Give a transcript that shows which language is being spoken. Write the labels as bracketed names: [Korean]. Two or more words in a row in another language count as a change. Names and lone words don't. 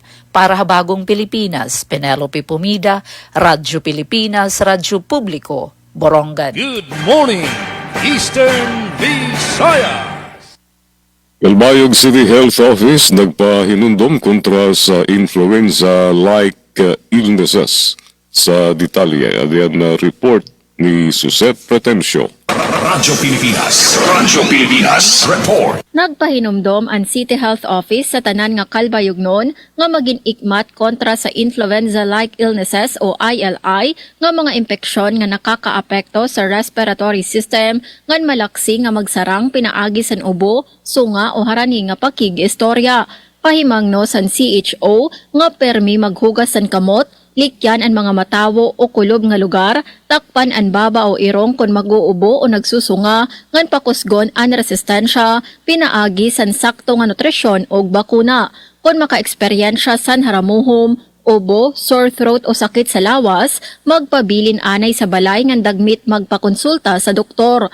[Waray] Para habagong Pilipinas, Penelope Pumida, Radyo Pilipinas, Radyo Publiko, Borongan. [English] Good morning, Eastern Visayas! [Waray] Calbayog City Health Office nagpahinundom kontra sa [English] influenza-like illnesses. [Waray] Sa detalye, adiyan na report ni Suzette Pretencio. Radyo Pilipinas, report. Nagpahinumdom ang City Health Office sa tanan nga Calbayognon nga maging ikmat kontra sa [English] influenza-like illnesses [Waray] o ILI nga mga impeksyon nga nakakaapekto sa [English] respiratory system [Waray] ngan malaksi nga magsarang pinaagi san ubo, sunga o harani nga pakig-istorya. Pahimangno san CHO nga permi maghugas san kamot, likyan ang mga matawo o kulob nga lugar, takpan ang baba o irong kung mag-uubo o nagsusunga, ngan pakusgon ang resistensya, pinaagi san sakto nga nutrisyon o bakuna. Kung maka-eksperyensya san haramuhom, ubo, [English] sore throat [Waray] o sakit sa lawas, magpabilin anay sa balay ngan dagmit magpakonsulta sa doktor.